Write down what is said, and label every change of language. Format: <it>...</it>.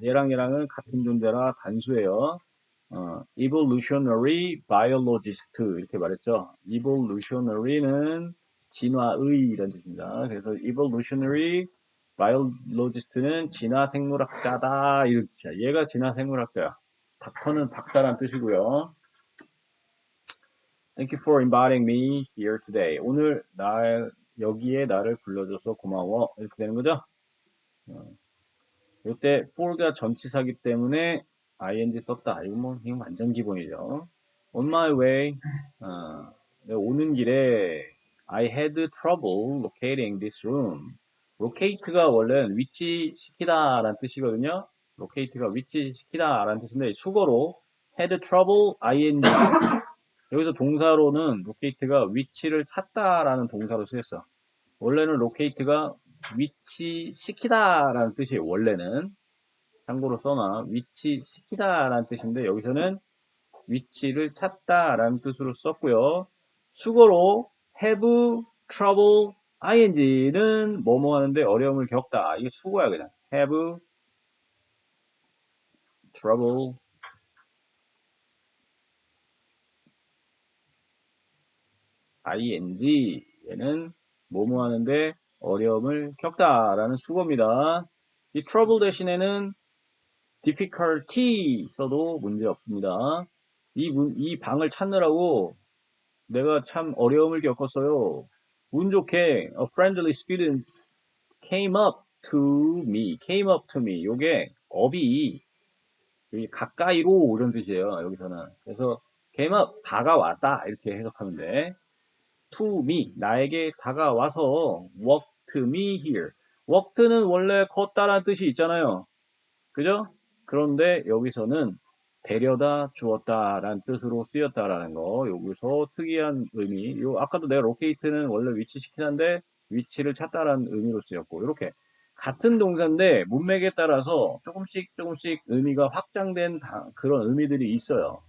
<ko>얘랑은 같은 존재라 단수예요. evolutionary biologist 이렇게 말했죠. evolutionary는 진화의 이런 뜻입니다. 그래서 evolutionary biologist는 진화생물학자다 이런 뜻이야. 얘가 진화생물학자야. 닥터는 박사란 뜻이고요.</ko> <en>Thank you for inviting me here today.</en> <ko>오늘 여기에 나를 불러줘서 고마워 이렇게 되는 거죠. 이때 for가 전치사기 때문에 ing 썼다. 이건 완전 기본이죠.</ko> <en>On my way,</en> <ko>내가 오는 길에</ko> <en>I had trouble locating this room.</en> <ko>locate가 원래는 위치시키다 라는 뜻이거든요. locate가 위치시키다 라는 뜻인데 수거로 had trouble ing 여기서 동사로는 locate가 위치를 찾다 라는 동사로 쓰였어. 원래는 locate가 위치시키다 라는 뜻이에요. 원래는 참고로 써놔. 위치시키다 라는 뜻인데 여기서는 위치를 찾다 라는 뜻으로 썼고요. 수거로 have trouble ing는 뭐뭐 하는데 어려움을 겪다. 이게 수거야 그냥. have trouble ing 얘는 뭐뭐 하는데 어려움을 겪다 라는 수거입니다. 이 trouble 대신에는 difficulty 써도 문제 없습니다. 이 방을 찾느라고 내가 참 어려움을 겪었어요. 운 좋게</ko> <en>a friendly student came up to me. came up to me.</en> <ko>요게 up이 가까이로 이런 뜻이에요. 여기서는. 그래서 came up 다가왔다 이렇게 해석하면 돼.</ko> <en>to me</en> <ko>나에게 다가와서</ko> <en>walked me here.</en> <ko>walked는 원래 걷다라는 뜻이 있잖아요. 그죠? 그런데 여기서는 데려다 주었다라는 뜻으로 쓰였다라는 거. 여기서 특이한 의미. 아까도 내가 locate는 원래 위치시키는데 위치를 찾다라는 의미로 쓰였고 이렇게 같은 동사인데 문맥에 따라서 조금씩 의미가 확장된 그런 의미들이 있어요.</ko>